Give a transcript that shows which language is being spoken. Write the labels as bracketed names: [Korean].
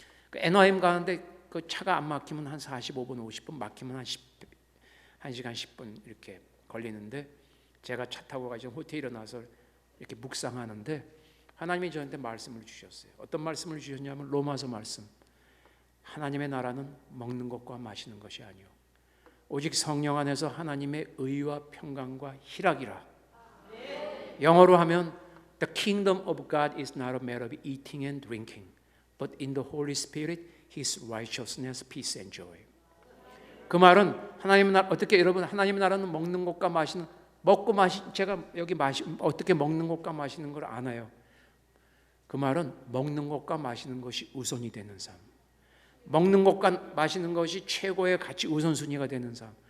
[Korean] 그 애너하임 가는데 그 차가 안 막히면 한 45분 50분 막히면 한 1시간 10분 이렇게 걸리는데 제가 차 타고 가서 호텔에 일어나서 이렇게 묵상하는데 하나님이 저한테 말씀을 주셨어요. 어떤 말씀을 주셨냐면 로마서 말씀. 하나님의 나라는 먹는 것과 마시는 것이 아니요 오직 성령 안에서 하나님의 의와 평강과 희락이라. 영어로 하면 [English] The kingdom of God is not a matter of eating and drinking, but in the Holy Spirit, His righteousness, peace and joy. [Korean] 그 말은 하나님의 나라 어떻게 여러분 하나님의 나라는 먹는 것과 마시는 먹고 마시 제가 여기 어떻게 먹는 것과 마시는 걸 아나요? 그 말은 먹는 것과 마시는 것이 우선이 되는 삶. 먹는 것과 마시는 것이 최고의 가치 우선순위가 되는 삶.